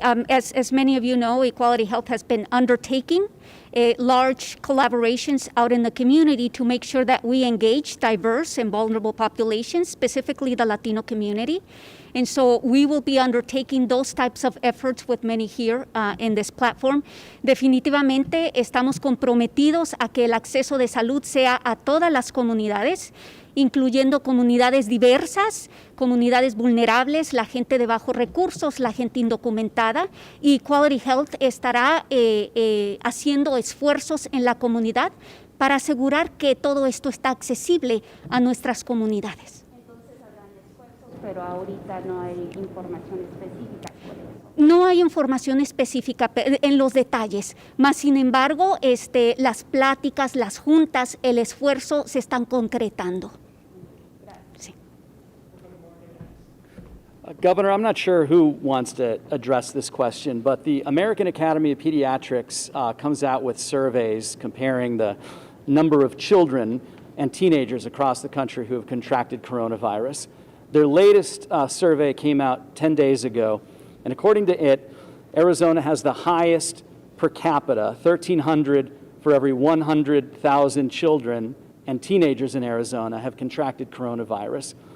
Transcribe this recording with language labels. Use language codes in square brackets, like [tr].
[en] As many of you know, Equality Health has been undertaking large collaborations out in the community to make sure that we engage diverse and vulnerable populations, specifically the Latino community. And so we will be undertaking those types of efforts with many here in this platform. [es] Definitivamente estamos comprometidos a que el acceso de salud sea a todas las comunidades, incluyendo comunidades diversas, comunidades vulnerables, la gente de bajos recursos, la gente indocumentada. Y Quality Health estará haciendo esfuerzos en la comunidad para asegurar que todo esto está accesible a nuestras comunidades. Entonces habrán esfuerzos, pero ahorita no hay información específica sobre eso. No hay información específica en los detalles, más sin embargo, las pláticas, las juntas, el esfuerzo se están concretando. Sí. [en] Governor, I'm not sure who wants to address this question, but the American Academy of Pediatrics comes out with surveys comparing the number of children and teenagers across the country who have contracted coronavirus. Their latest survey came out 10 days ago, and according to it, Arizona has the highest per capita, 1,300 for every 100,000 children and teenagers in Arizona have contracted coronavirus.